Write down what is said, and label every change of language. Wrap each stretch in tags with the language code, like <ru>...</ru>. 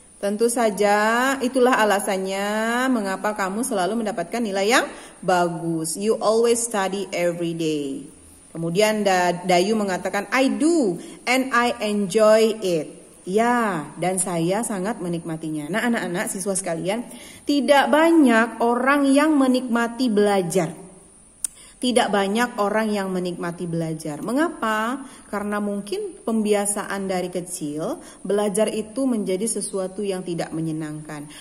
<id>Tentu saja itulah alasannya mengapa kamu selalu mendapatkan nilai yang bagus.</id> <en>You always study every day.</en> <id>Kemudian Dayu mengatakan,</id> <en>"I do and I enjoy it."</en> <id>Ya, dan saya sangat menikmatinya. Nah, anak-anak siswa sekalian, tidak banyak orang yang menikmati belajar. Tidak banyak orang yang menikmati belajar. Mengapa? Karena mungkin pembiasaan dari kecil, belajar itu menjadi sesuatu yang tidak menyenangkan.</id>